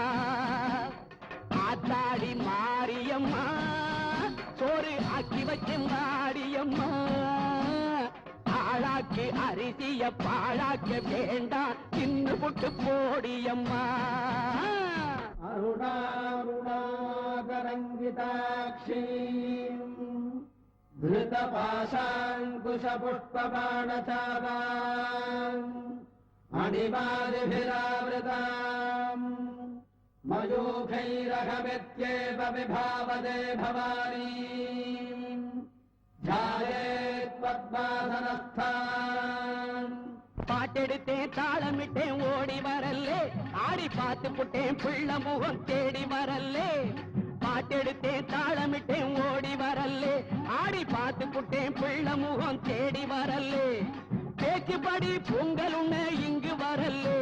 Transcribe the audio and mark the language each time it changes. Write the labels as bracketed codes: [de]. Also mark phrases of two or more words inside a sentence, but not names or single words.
[ta] ஆத்தாடி மாரியம்மா சோறு ஆக்கி வச்சேன் வாடியம்மா. ஆளாக்கி அரிசிய பாழாக்க வேண்டாம் தின்னு புட்டு போடியம்மா. [sa] அருணாருணாகரங்கிதாட்சி धृतपाशाङ्कुशपुष्पबाणचापाम् अणिमादिभिरावृताम् मयूखैरहमित्येव विभावदे भवानी ध्यायेत् पद्मासनस्थान्. [ta] பாட்டெடுத்தேன் தாளமிட்டேன் ஓடி வரல்லே. ஆடி பார்த்து புட்டேன் புள்ள முகம் தேடி வரல்லே. பாட்டெடுத்தேன் தாளமிட்டேன் ஓடி வரல்லே. ஆடி பார்த்து புட்டேன் புள்ள முகம் தேடி வரல்லே. பேச்சுப்படி பொங்கல் உண்ண இங்கு வரல்லே.